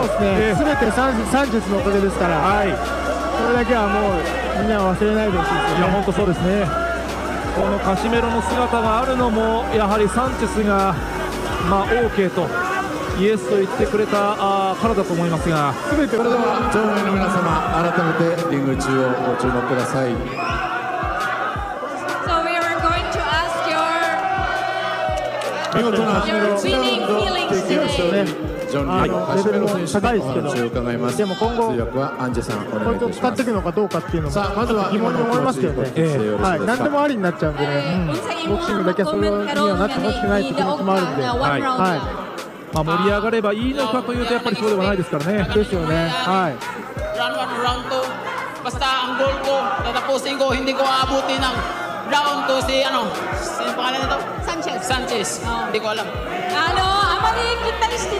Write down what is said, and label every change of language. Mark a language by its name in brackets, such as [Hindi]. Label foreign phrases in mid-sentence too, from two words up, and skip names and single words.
[Japanese] そうですね。すべてサンチェスのおかげですから、それだけはもうみんな忘れないでほしいですよね。いや、本当そうですね。このカシメロの姿があるのも、やはりサンチェスが、OK とイエスと言ってくれたからだと思いますが、それでは場内の皆様、改めてリング中央ご注目ください。 [English] So we are going to ask your [Japanese] 見事な [English] winning feelings today. [Japanese] ジョン・リーのカシメロ選手のお話を伺います。でも今後通訳はアンジェさん、お願いいたします。使っていくのかどうかっていうのもさあ、まずは疑問に思いますけどね。何でもありになっちゃうんでね、ボクシングだけはそれにはなってほしくないって気持ちもあるんで、盛り上がればいいのかというと、やっぱりそうではないですからね。ですよね。 [English] Round 1, round 2. [Filipino] Basta ang goal ko, tatapusin ko, hindi ko aabutin ng round 2 si sino pangalan nito? Sanchez. Hindi ko alam. Ang magiging kita ni